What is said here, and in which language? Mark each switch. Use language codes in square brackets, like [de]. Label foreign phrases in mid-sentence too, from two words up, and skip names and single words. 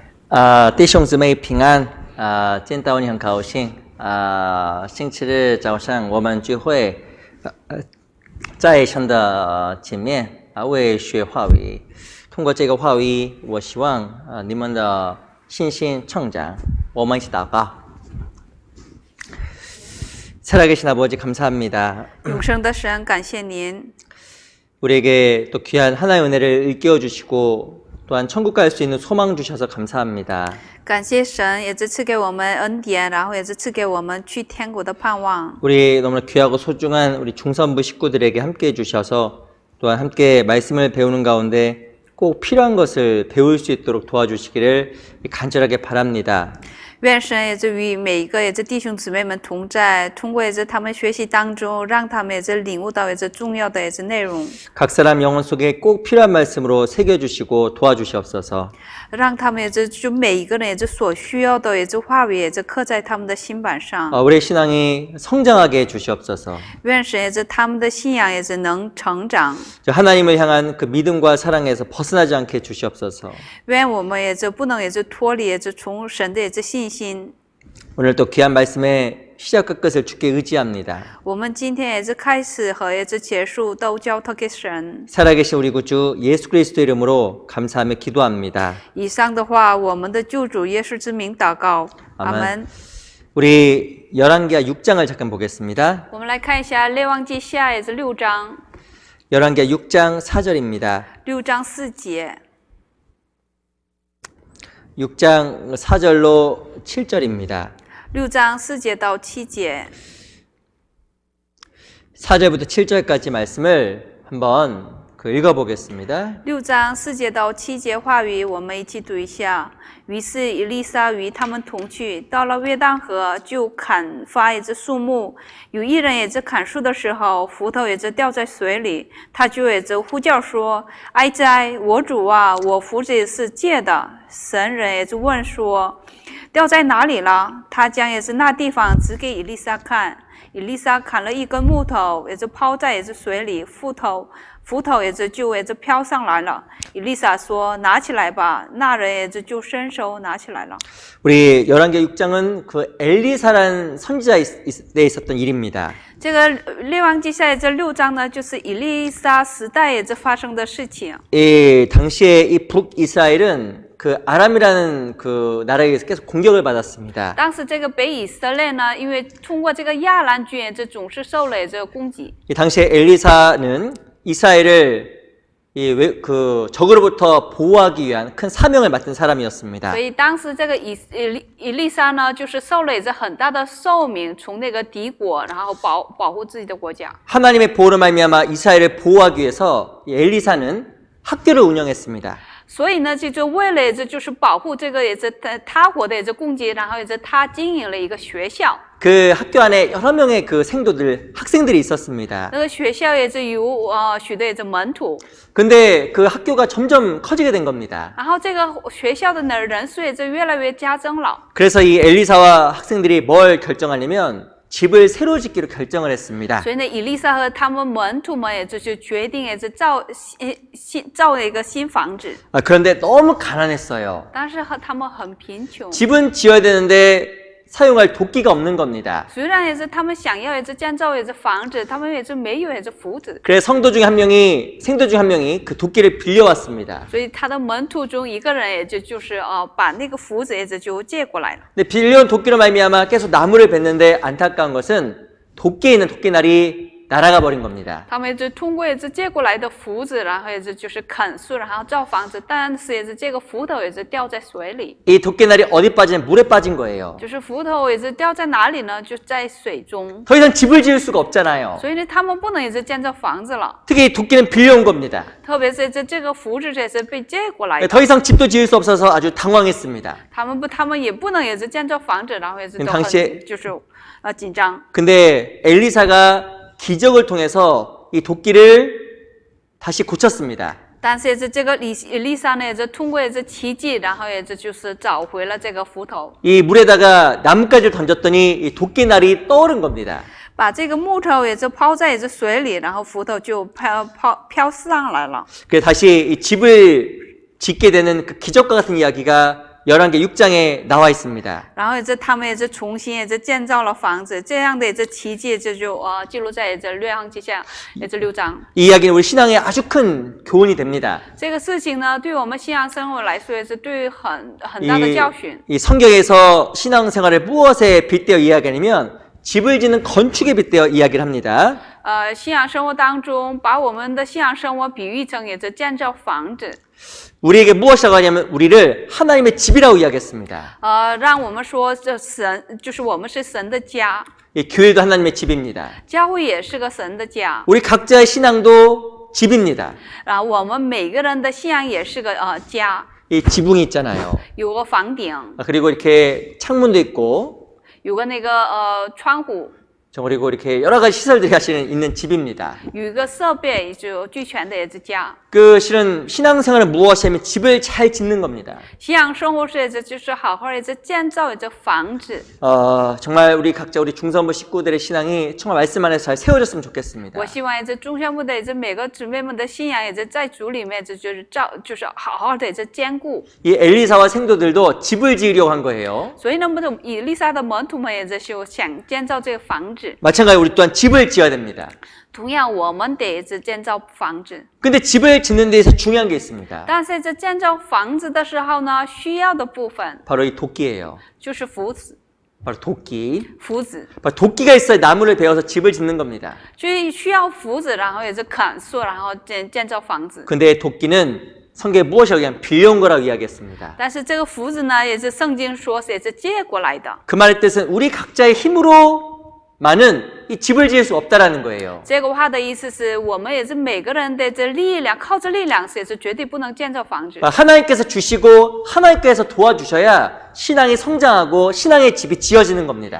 [zh] 弟兄姊妹平安，见到你很高兴。星期日早上我们聚会，在神的前面为学话语。通过这个话语，我希望你们的信心成长。我们一起祷告。 [ko] 살아계신 아버지 감사합니다. [zh] 영생의 神感谢您 [ko] 우리에게 또 귀한 하나의 은혜를 일깨워 주시고 또한 천국 갈 수 있는 소망 주셔서 감사합니다. [zh] 感谢神也是赐给我们恩典然后也是赐给我们去天国的盼望 [ko] 우리 너무나 귀하고 소중한 우리 중선부 식구들에게 함께 해 주셔서 또한 함께 말씀을 배우는 가운데 꼭 필요한 것을 배울 수 있도록 도와주시기를 간절하게 바랍니다. [zh] 愿神也是与每一个也是弟兄姊妹们同在，通过也是他们学习当中，让他们也是领悟到也是重要的也是内容， [ko] 각 사람 영혼 속에 꼭 필요한 말씀으로 새겨 주시고 도와주시옵소서. [zh] 让他们也是就每一个人也是所需要的也是话语也是刻在他们的心板上。 [ko] 우리의 신앙이 성장하게 해 주시옵소서. [zh] 愿神也是他们的信仰也是能成长， [ko] 하나님을 향한 그 믿음과 사랑에서 벗어나지 않게 해 주시옵소서. [zh] 愿我们也是不能也是脱离也是从神的也是信心。 [ko] 오늘 또 귀한 말씀의 시작과 끝을 주께 의지합니다. [zh] 我们今天也是开始和也是结束都交托给神。 [ko] 살아계신 우리 구주 예수 그리스도 이름으로 감사하며 기도합니다. [zh] 以上的话，我们的救主耶稣之名祷告，阿门。 [ko] 우리 열왕기하 6장을 잠깐 보겠습니다. [zh] 我们来看一下列王记下也是6章， [ko] 열왕기하 6장 4절입니다. [zh] 6 章4节， [ko] 6장 4절로 7절입니다. [zh] 6 章4节到7节， [ko] 4절부터 7절까지 말씀을 한번 읽어보겠습니다. [zh] 6 章4节到7节话语，我们一起读一下。于是以利沙与他们同去，到了约旦河，就砍伐一只树木。有一人也是砍树的时候，斧头也是掉在水里，他就也是呼叫说：“哀哉，我主啊，我斧子是借的。” 神人也是问说：“掉在哪里了？” 他将也是那地方指给以利沙看。以利沙砍了一根木头，也是抛在也是水里，斧头也是就也是飘上来了。以利沙说：“拿起来吧。” 那人也是就伸手拿起来了。 [ko] 우리 열왕기 6장은 그 엘리사라는 선지자에 있었던 일입니다. [zh] 这个列王记下这6章呢，就是以利沙时代也是发生的事情。 [ko] 이 당시에 이 북이스라엘은 그 아람이라는 그 나라에서 계속 공격을 받았습니다. [zh] 当时这个北以色列呢，因为通过这个亚兰军，这总是受了这个攻击。 [ko] 이 당시에 엘리사는 이스라엘을 그 적으로부터 보호하기 위한 큰 사명을 맡은 사람이었습니다. [zh] 所以当时这个以利沙呢，就是受了也是很大的寿命，从那个敌国，然后保护自己的国家。 [ko] 하나님의 보호로 말미암아 이스라엘을 보호하기 위해서 이 엘리사는 학교를 운영했습니다. [zh] 所以呢，就为了也就是保护这个也是他国的也是攻击，然后也是他经营了一个学校。 [ko] 그 학교 안에 여러 명의 그 학생들이 있었습니다. [zh] 那个学校也是有许多也是门徒。 [ko] 근데 그 학교가 점점 커지게 된 겁니다. [zh] 然后这个学校的人数也是越来越加增了。 [ko] 그래서 이 엘리사와 학생들이 뭘 결정하냐면 집을 새로 짓기로 결정을 했습니다. [zh] 所以呢，以利沙和他们门徒们也就决定也是造一个新房子。 [ko] 그런데 너무 가난했어요. [zh] 但是他们很贫穷。 [ko] 집은 지어야 되는데 사용할 도끼가 없는 겁니다. [zh] 虽然也是他们想要也是建造也是房子，他们也是没有也是斧子。 [ko] 그래서 생도 중 한 명이 그 도끼를 빌려왔습니다. [zh] 所以他的门徒中一个人也就是把那个斧子也是就借过来了。 [ko] 근데 빌려온 도끼로 말미암아 계속 나무를 뱄는데 안타까운 것은 도끼에 있는 도끼날이 날아가 버린 겁니다. [zh] 他们也是通过也是借过来的斧子，然后也是就是砍树，然后造房子，但是也是这个斧头也是掉在水里。 [ko] 이 도끼날이 어디 빠지냐 물에 빠진 거예요. [zh] 就是斧头也是掉在哪里呢？就在水中。 [ko] 더 이상 집을 지을 수가 없잖아요. [zh] 所以呢，他们不能也是建造房子了。 [ko] 특히 이 도끼는 빌려온 겁니다. [zh] 特别是这个斧子也是被借过来的。 [ko] 더 이상 집도 지을 수 없어서 아주 당황했습니다. [zh] 他们也不能也是建造房子，然后也是都 [ko] 당시에 [zh] 很就是紧张。 [ko] 근데 엘리사가 기적을 통해서 이 도끼를 다시 고쳤습니다. [zh] 但是也是这个以利沙呢，也是通过也是奇迹，然后也是就是找回了这个斧头。 [ko] 이 물에다가 나뭇가지를 던졌더니 이 도끼날이 떠오른 겁니다. [zh] 把这个木头也是抛在也是水里，然后斧头就飘上来了。 [ko] 그래서 다시 이 집을 짓게 되는 그 기적과 같은 이야기가 열왕기 6장에 나와 있습니다. [zh] 然后他们重新建造了房子，这样的奇迹就记录在列王记下6章。 [ko] 이 이야기는 우리 신앙에 아주 큰 교훈이 됩니다. [zh] 这个事情呢，对我们信仰生活来说也是对很大的教训。 [ko] 이 성경에서 신앙생활을 무엇에 빗대어 이야기하냐면 집을 짓는 건축에 빗대어 이야기를 합니다. [zh] 信仰生活当中，把我们的信仰生活比喻成建造房子。 [ko] 우리에게 무엇이라고 하냐면 우리를 하나님의 집이라고 이야기했습니다. [zh] 让我们说这神就是我们是神的家， [ko] 이 교회도 하나님의 집입니다. [zh] 教会也是个神的家。 [ko] 우리 각자의 신앙도 집입니다. [zh] 然后我们每个人的信仰也是个家， [ko] 이 지붕이 있잖아요. [zh] 有个房顶， [ko] 그리고 이렇게 창문도 있고 [zh] 有个窗户， [ko] 그리고 이렇게 여러 가지 시설들이 있는 집입니다. [zh] 有一个设备就俱全的家。 [ko] 그 실은 신앙생활은 무엇이냐면 집을 잘 짓는 겁니다. [zh] 信仰生活是就是好好建造房子。 [ko] 정말 우리 각자 우리 중산부 식구들의 신앙이 정말 말씀 안에서 잘 세워졌으면 좋겠습니다. [zh] 我希望中宣部的每个姊妹们的信仰在主里面就是好好的坚固。 [ko] 이 엘리사와 생도들도 집을 지으려고 한 거예요. [zh] 所以呢，以利沙的门徒们也想建造这个房子。 [ko] 마찬가지로 우리 또한 집을 지어야 됩니다. [zh] 同样，我们得建造房子。 [ko] 근데 집을 짓는 데에서 중요한 게 있습니다. [zh] 但是建造房子的时候呢，需要的部分 [ko] 바로 이 도끼예요. [zh] 就是斧子。 [ko] 바로 도끼. [zh] 斧子， [ko] 바로 도끼가 있어야 나무를 베어서 집을 짓는 겁니다. [zh] 所以需要斧子，然后砍树，然后建造房子。 [ko] 근데 도끼는 성경에 무엇이라고 하냐면 빌려온 거라고 이야기했습니다. [zh] 但是这个斧子呢，圣经说是借过来的。 [ko] 그 말의 뜻은 우리 각자의 힘으로만은 이 집을 지을 수 없다라는 거예요. [zh] 这个话的意思是我们每个人的力量，靠着力量是绝对不能建造房子。 [ko] 하나님께서 주시고 하나님께서 도와주셔야 신앙이 성장하고 신앙의 집이 지어지는 겁니다.